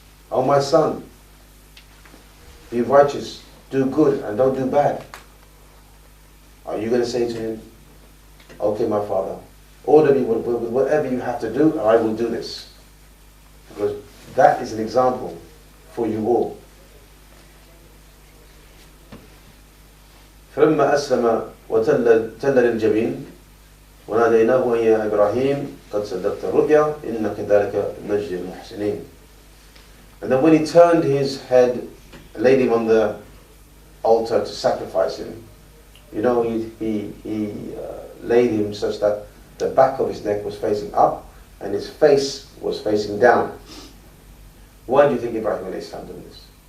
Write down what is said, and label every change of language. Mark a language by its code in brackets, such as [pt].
[en] Oh my son, be righteous, do good and don't do bad." Are you going to say to him, "Okay, my father, order me with whatever you have to do, and I will do this"? Because that is an example for you all. [ar] فلما أسلم وتل للجبين وناديناه يا إبراهيم قد صدقت الرؤيا إن كذلك نجزي المحسنين. [en] And then when he turned his head, laid him on the altar to sacrifice him, you know, he laid him such that the back of his neck was facing up and his face was facing down. Why do you think Ibrahim alayhi salam did this?